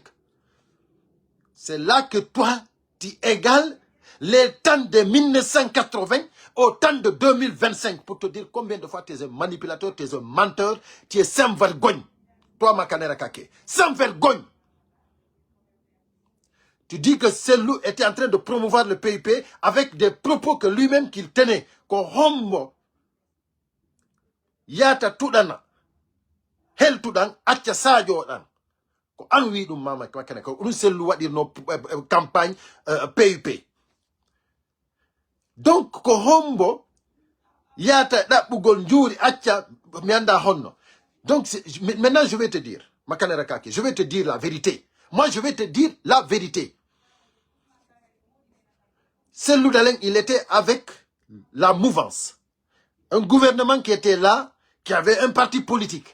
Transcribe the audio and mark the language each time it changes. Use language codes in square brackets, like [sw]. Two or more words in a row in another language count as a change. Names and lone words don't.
[fr] C'est là que toi, tu égales les temps de 1980 au temps de 2025. Pour te dire combien de fois tu es un manipulateur, tu es un menteur, tu es sans vergogne. Toi, Makanera Kake, sans vergogne. Tu dis que Cellou était en train de promouvoir le PIP avec des propos que lui-même qu'il tenait. [ff] Ko hombo yata tudana hel tudan acca sajo dan ko an wi dum mama makane ko dum Cellou wadir no campagne PIP. Donc ko hombo yata dabbugol njuri acca mi anda honno. [fr] Donc maintenant je vais te dire Makanera Kake, je vais te dire la vérité. Moi je vais te dire la vérité. Cellou Dalein, il était avec la mouvance. Un gouvernement qui était là, qui avait un parti politique.